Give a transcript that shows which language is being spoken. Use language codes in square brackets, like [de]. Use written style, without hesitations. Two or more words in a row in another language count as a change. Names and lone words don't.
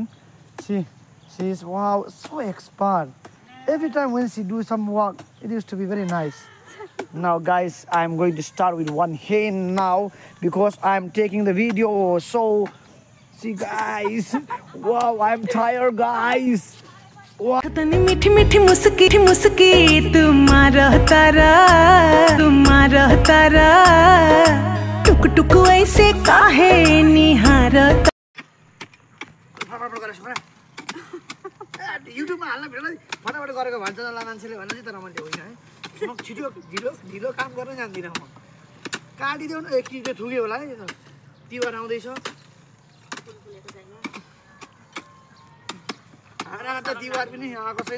[en] She is wow, so expert. Every time when she do some work, it used to be very nice. Now guys, I'm going to start with one hand now because I'm taking the video. So see guys, wow, I'm tired guys. Wow. [hi] मीठी मीठी मुस्की मुस्की तुम्हारा तारा टुक टुक ऐसे काहे निहारता। [ne] युट्युबमा हाल्न भेट्दै फटाफट गरेको भन्छ होला मान्छेले भन्न चाहिँ, तर मैले होइन है। म छिटो ढिलो काम गर्न जान्दिनँ। म काटिदेऊ न, एक किलो थुक्यो होला है। तिहार आउँदैछ। हाना त तिहार पनि आएको छैन।